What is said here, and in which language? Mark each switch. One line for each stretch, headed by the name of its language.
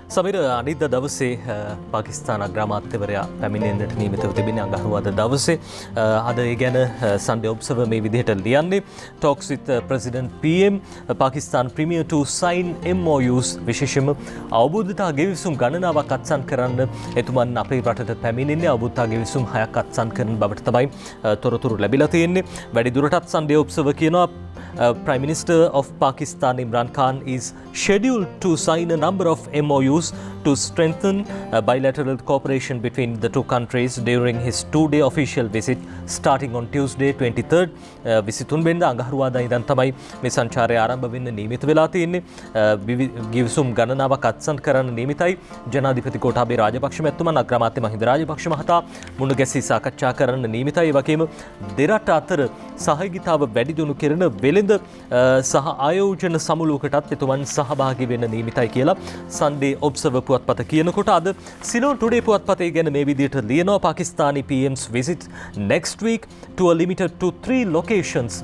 Sinhala: සමීර, අනිද්දා දවසේ පාකිස්තාන අග්‍රාමාත්‍යවරයා පැමිණෙන්නට නියමිතව තිබෙන අඟහරුවාදා දවසේ අද ඒ ගැන Sunday Observer මේ විදිහට ලියන්නේ
English: talks with President PM Pakistan Premier to sign MOUs
Sinhala: විශේෂයෙන්ම අවබෝධතා ගෙවිසුම් ගණනාවක් අත්සන් කරන්න එතුමන් අපේ රටට පැමිණෙන්නේ. අවබෝධතා ගෙවිසුම් 6ක් අත්සන් කරන බවට තමයි තොරතුරු ලැබිලා තියෙන්නේ. වැඩි දුරටත්
English: Sunday Observer
Sinhala: කියනවා
English: Prime Minister of Pakistan Imran Khan is scheduled to sign a number of MOUs to strengthen bilateral cooperation between the two countries during his 2-day official visit starting on Tuesday 23rd.
Sinhala: 23 වෙනිදා අඟහරුවාදා ඉඳන් තමයි මේ සංචාරය ආරම්භ වෙන්න නියමිත වෙලා තියෙන්නේ. ගිවිසුම් ගණනාවක් අත්සන් කරන්න නියමිතයි. ජනාධිපති ගෝඨාභය රාජපක්ෂ මැතිතුමන් අග්‍රාමාත්‍ය මහින්ද රාජපක්ෂ මහතා මුණ ගැසී සාකච්ඡා කරන්න නියමිතයි. ඒ වගේම දෙරට අතර සහයෝගීතාව වැඩි දියුණු කරන වෙළඳ සහ ආයෝජන සමුළුවකටත් එතුමන් සහභාගී වෙන්න නියමිතයි කියලා Sunday Observer පුවත්පත කියනකොට අද Ceylon Today පුවත්පතේ ගැන මේ විදිහට ලියනවා පාකිස්තානි
English: PM's visit next week to a limited to 3 locations.